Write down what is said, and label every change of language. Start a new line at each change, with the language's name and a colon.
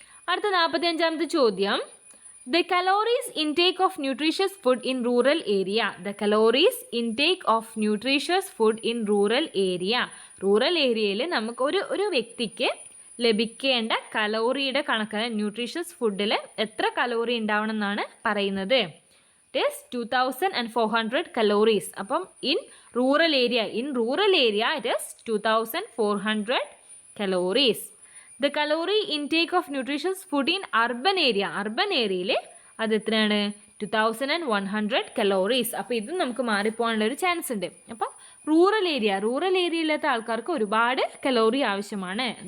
Malayalam: അടുത്ത 45ാമത്തെ ചോദ്യം,
English: The calories intake of nutritious food in rural area. The calories intake of nutritious food in rural area.
Malayalam: Rural ഏരിയയിൽ നമുക്ക് ഒരു വ്യക്തിക്ക് ലഭിക്കേണ്ട കലോറിയുടെ കണക്കാണ് ന്യൂട്രീഷ്യസ് ഫുഡിൽ എത്ര കലോറി ഉണ്ടാവണം എന്നാണ് പറയുന്നത്.
English: It is 2400 calories. അപ്പം in rural area it is 2400 calories. The calorie intake of nutritious food in urban area
Malayalam: അത് എത്രയാണ്?
English: 2100 calories.
Malayalam: അപ്പോൾ ഇത് നമുക്ക് മാറിപ്പോകാനുള്ള ഒരു ചാൻസ് ഉണ്ട്. അപ്പം റൂറൽ ഏരിയയിലത്തെ ആൾക്കാർക്ക് ഒരുപാട് കലോറി ആവശ്യമാണ്.